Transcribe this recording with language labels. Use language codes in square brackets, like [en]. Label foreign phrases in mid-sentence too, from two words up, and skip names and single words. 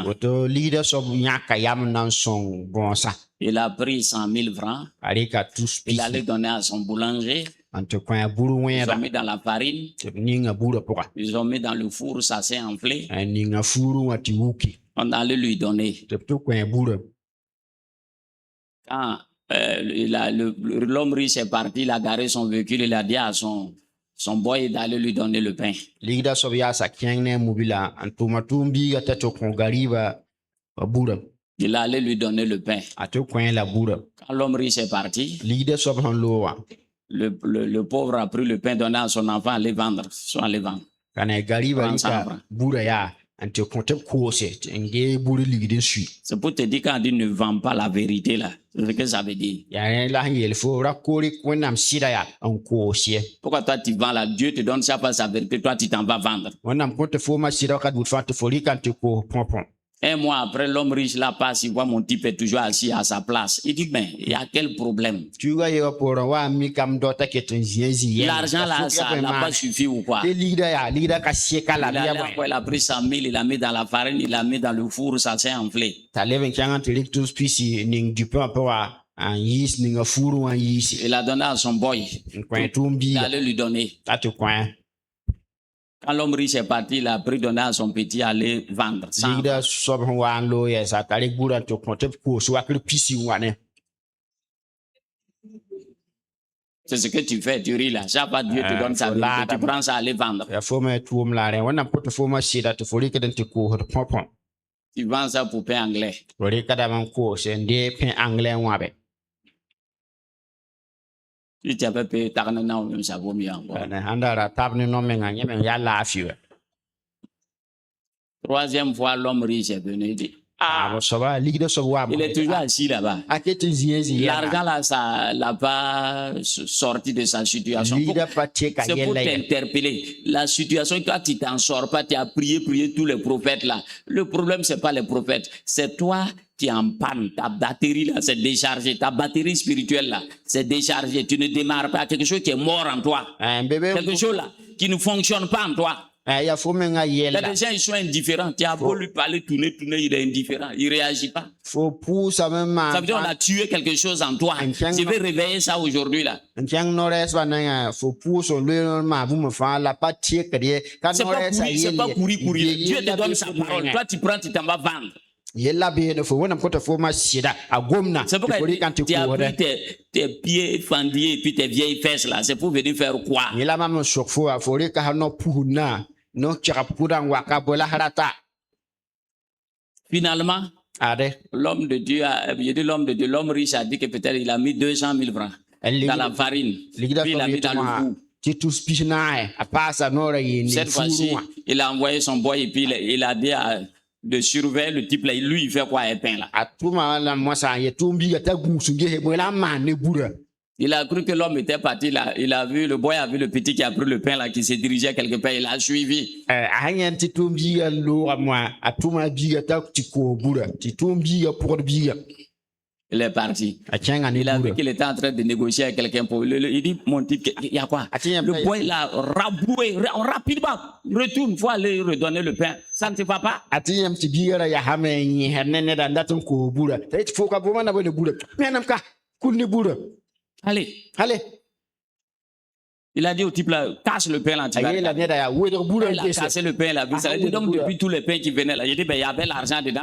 [mos] woto ligda soab yãka yam n na n sõng bõosa [fr] Il a pris 100 000 francs. [mos] a rɩka tus [fr] Il allait [mos] pisi [fr] donner à son boulanger. [mos] n tɩ kõ a bur [fr] Ils [mos] wẽeda [fr] ont mis dans la farine. [mos] tɩ b ninga burã pʋga [fr] Ils ont mis dans le four, ça s'est enflé. [mos] a ninga fuurẽ wã tɩ wuki [fr] On allait lui donner. [mos] tɩ b tɩ kõ a burã [fr] Quand l'homme riche est parti, il a garé son véhicule, il a dit à son boy d'aller lui donner le pain. [mos] ligda soab yaasa kẽng ne a mobila n tʋʋma tʋʋm biiga t'a tɩ kõ gariibã burã [fr] Il allait lui donner le pain. [mos] a tɩ kõ la burã [fr] Quand l'homme riche est parti, [mos] ligda soab sẽn loog wã [fr] le pauvre a pris le pain donné à son enfant, aller vendre. Soit aller vendre. [mos] ka ne gariibã [fr] Prends ça, [mos] rɩka [fr] prends. [mos] burã yaa n tɩ kõ tɩ b koose tɩ n gee burã ligd n sui [fr] C'est pour te dire quand on dit ne vends pas la vérité là. C'est ce que ça veut dire. [mos] yaa rẽ la sẽn yeel fo ra koore wẽnnaam sɩda yaa n koos ye [fr] Pourquoi toi tu vends là? Dieu te donne ça pas sa vérité, toi tu t'en vas vendre. [mos] wẽnnaam kõ tɩ foomã sɩda ka buud fãa tɩ fo rɩka n tɩ koos põpõ [fr] Un mois après, l'homme riche là passe, il voit mon type est toujours assis à sa place. Il dit, ben, il y a quel problème? [mos] tuugã yega poorẽ wa mikame dɔta ket n zĩ a zĩ [fr] L'argent là, ça n'a pas suffi ou quoi? [mos] tɩ ligda yaa ligda ka sɩka la [fr] Il [mos] bɩ [fr] a, [mos] ya [fr] allé [mos] bõe [fr] encore, il a pris 100 000, il a mis dans la farine, il a mis dans le four, ça s'est enflé. [mos] t'a leb n kẽng n tɩ rɩk tus pisi ning dupã pʋga n yiis ninga fuurẽ wã n yiisi [fr] Il a donné à son boy. [mos] n kõ tʋʋm [fr] Il [mos] biiga [fr] allait lui donner. [mos] t'a tɩ kõ [fr] Quand l'homme riche est parti, il a pris donné à son petit aller vendre. [mos] ligda soab sẽn wa n loog yɛsa t'a rɩk burã tɩ kõ tɩ b koos wakr pisi n wa ne [fr] C'est ce que tu fais, tu ris là. Chaque fois Dieu te donne sa faut vérité, tu l'âme. prends ça, aller vendre. [mos] ya foomã tʋʋm la rẽ wẽnnaam pʋ tɩ foomã sɩda tɩ fo rɩkd n tɩ koosd põpõ [fr] Tu vends ça pour pain anglais. [mos] fo rɩkdame n koos n dee pẽ anglais n wãbe [fr] Si tu avais payé ta même ça vaut mieux encore. [mos] ne sãn da ra tab ne no-mengã yẽ meng yaa laafɩ wɛ [fr] Troisième fois, l'homme riche est venu. Il dit, ah, [mos] b soaba ligda soab wa [fr] il est toujours assis là-bas. [mos] a ket n zĩ a zĩ [fr] L'argent là, ça l'a pas sorti de sa situation. [mos] ligda pa tɩka [fr] C'est pour [mos] yɛlla ye [fr] t'interpeller. La situation, toi, tu t'en sors pas, tu as prié tous les prophètes là. Le problème, c'est pas les prophètes, c'est toi qui es en panne. Ta batterie là, c'est déchargé. Ta batterie spirituelle là, c'est déchargé. Tu ne démarres pas. Quelque chose qui est mort en toi. Quelque chose là qui ne fonctionne pas en toi. [mos] ya fo mengã [fr] Il y a [mos] yɛlda [fr] des gens, ils sont indifférents. Tu as beau lui parler, tourner, il est indifférent. Il réagit pas. [mos] fo pʋʋsame [fr] Ça veut dire qu'on a tué quelque chose en toi. Je vais réveiller ça aujourd'hui là. [mos] n kẽng no-rɛɛsbã nengã fo pʋʋs n loeer n maa bũmb fãa la pa tɩkd ye ka [fr] C'est pas [mos] no-rɛɛsã [fr] courir, c'est pas courir. Dieu te donne sa parole. Toi, tu prends, tu t'en vas vendre. [mos] yella beene fo wẽnnaam kõ tɩ foomã sɩda a gomna [fr] C'est pourquoi [mos] tɩ fo rɩk n tɩ [fr] tu as [mos] koosdɛ [fr] pris tes pieds fendillés et puis tes vieilles fesses là. C'est pour venir faire quoi? [mos] yẽla mam n sok fo a fo rɩka sã no-pusdnã no-kɛgb pʋdã n waka bola rata [fr] Finalement, [mos] ade [fr] l'homme de Dieu, j'ai dit l'homme de Dieu, l'homme riche a dit que peut-être il a mis 200 000 francs dans la farine. [mos] ligda [fr] Puis il a [mos] soab [fr] mis dans le [mos] yetɩ [fr] four. [mos] tɩ tus pis naẽ a paasa noorã yeel [fr] Cette [mos] ne [fr] fois-ci, [mos] fuurẽ wã [fr] il a envoyé son boy et puis il a dit de surveiller le type là. Lui, il fait quoi un pain là? [mos] a tʋma la mosã n yet tʋʋm biiga t'a gũus n gese bõe la n maan ne burã [fr] Il a cru que l'homme était parti là. Le boy a vu le petit qui a pris le pain là, qui se dirigeait quelque part. Il a suivi. [mos] a sã yẽnd tɩ tʋʋm biiga loogame wã a tʋma a biiga t'a tɩ koos burã tɩ tʋʋm biiga pʋgd biiga [fr] Il est parti. [mos] a kẽnga ne [fr] Il a vu [mos] buudã [fr] qu'il était en train de négocier avec quelqu'un pour il dit, mon type, il y a quoi? Le boy, il a raboué rapidement. Retourne, faut aller redonner le pain. Ça ne te va pas? [mos] a tɩ yãmb tɩ biigã ra yasame n yẽsd ne neda n dat n koos buudã t'a yetɩ fo ka bõma na bõe ne buudã menam ka kul ne buudã [fr] Allez. [mos] ale [fr] Il a dit au type là, casse le pain là. Tu [mos] a [fr] vas [mos] yeela neda yaa wedg buudã [fr] Il [mos] n [fr] a cassé le pain là. Vous savez, donc depuis tous les pains qui venaient là, j'ai dit, ben, il y avait l'argent dedans.